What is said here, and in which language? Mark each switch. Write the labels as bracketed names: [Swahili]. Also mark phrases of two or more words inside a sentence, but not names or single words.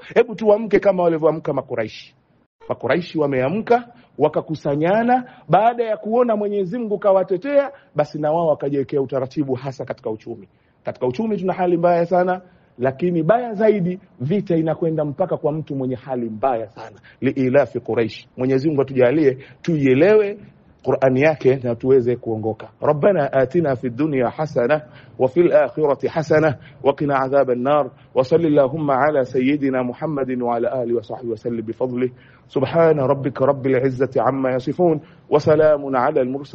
[Swahili] Hebu tuamke kama walivyoamka Makuraishi. Makuraishi wameamka, wakakusanyana, baada ya kuona Mwenyezi Mungu kawatetea, basi na wao wakajiwekea utaratibu hasa katika uchumi. Katika uchumi tuna hali mbaya sana, lakini baya zaidi vita inakwenda mpaka kwa mtu mwenye hali mbaya sana. [Arabic] لإيلاف قريش. [Swahili] Mwenyezi Mungu atujalie tuielewe Qur'ani yake na tuweze kuongoka. [Arabic] ربنا آتنا في الدنيا حسنة وفي الآخرة حسنة وقنا عذاب النار وصلى الله على سيدنا محمد وعلى آله وصحبه وسلم بفضله سبحان ربك رب العزة عما يصفون وسلام على المرسلين.